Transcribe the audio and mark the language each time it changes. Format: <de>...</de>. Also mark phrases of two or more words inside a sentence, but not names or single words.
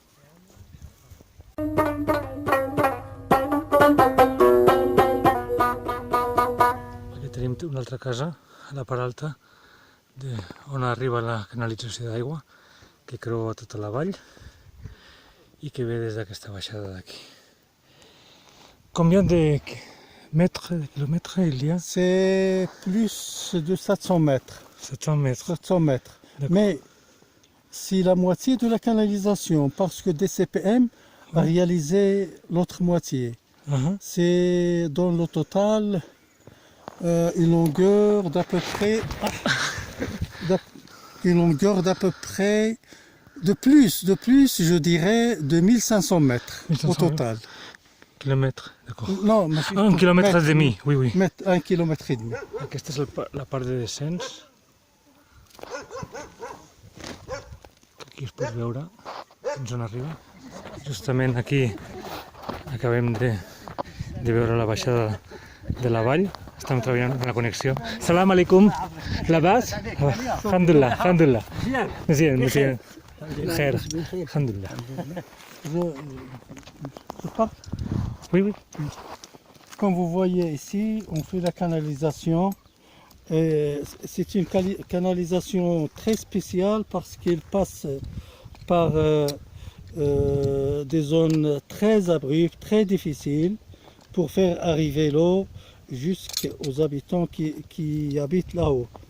<ca>Aquí tenim una altra casa, a la part alta, on arriba la canalització d'aigua, que creua tota la vall i que ve des d'aquesta baixada d'aquí.</ca> <fr>Combien de mètres, de kilomètres il y a? C'est plus de 700 mètres. 700 mètres. 700 mètres. Mais c'est la moitié de la canalisation parce que DCPM a réalisé l'autre moitié. C'est dans le total une longueur d'à peu près de plus, je dirais, de 1500 mètres au total. Kilomètres, d'accord. Non, Un quilomètre et demi, oui, oui. 1 kilomètre et demi.</fr> <ca>Aquesta és la part de descens. Aquí es pot veure fins on arriba. Justament aquí acabem de veure la baixada de la vall. Estem treballant en la connexió.</ca> <ar>سلام عليكم. لاباس? الحمد لله، الحمد لله. Monsieur. خير، الحمد لله.</ar> <fr>Je parle. Oui, oui. Comme vous voyez ici, on fait la canalisation. C'est une canalisation très spéciale parce qu'elle passe par des zones très abruptes, très difficiles pour faire arriver l'eau jusqu'aux habitants qui habitent là-haut.</fr>